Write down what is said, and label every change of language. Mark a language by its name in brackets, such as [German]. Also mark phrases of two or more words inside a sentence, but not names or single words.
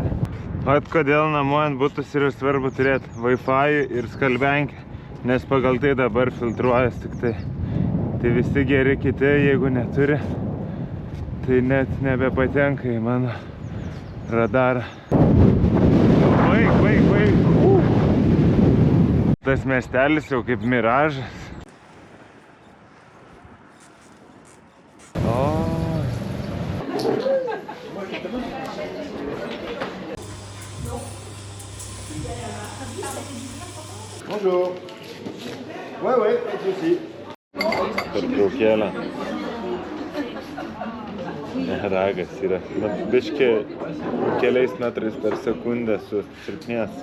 [Lithuanian] Vat kodėl namuojant butus yra svarbu turėti Wi-Fi ir skalbenkę, nes pagal tai dabar filtruojas tik tai. Tai visi geri kiti, jeigu neturi, tai net nebepatenka į mano radarą. Baig! Tas miestelis jau kaip miražas. [French] Bonjour. Ouais, pas de souci. [Lithuanian] Pertraukėlė. Ragas yra. Biškį keliais metrais per sekundę susilpnės.